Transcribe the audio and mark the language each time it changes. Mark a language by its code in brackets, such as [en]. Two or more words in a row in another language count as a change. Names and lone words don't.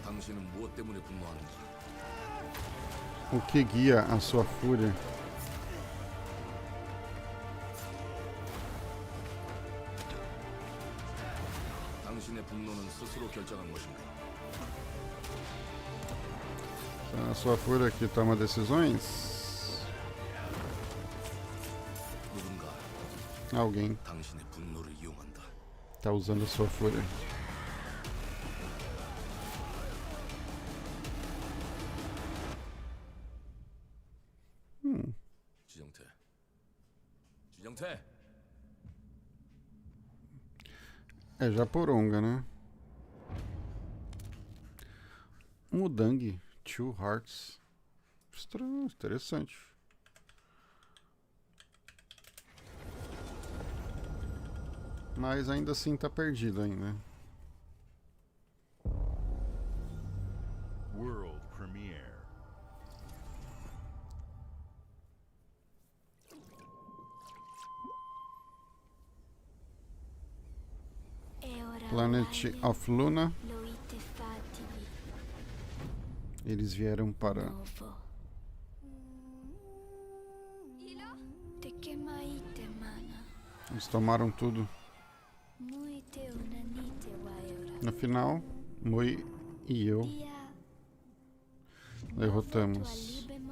[ko] 당신은 무엇 때문에 분노하는지. [pt] O que guia a sua fúria? [ko] 당신의 분노는 스스로 결정한 것인가? [pt] É a sua fúria que toma decisões? [ko] 누군가 [pt] Alguém [ko] 당신의 분노를 이용한다. [pt] tá usando a sua fúria. [ko] 지정태. 지정태. [pt] É Japoronga, né? Mudang, Two Hearts. Estranho, interessante. Mas ainda assim tá perdido ainda. [en] World premiere. Planet of Luna. [pt] Eles vieram para eles tomaram tudo. No final, Mui e eu derrotamos.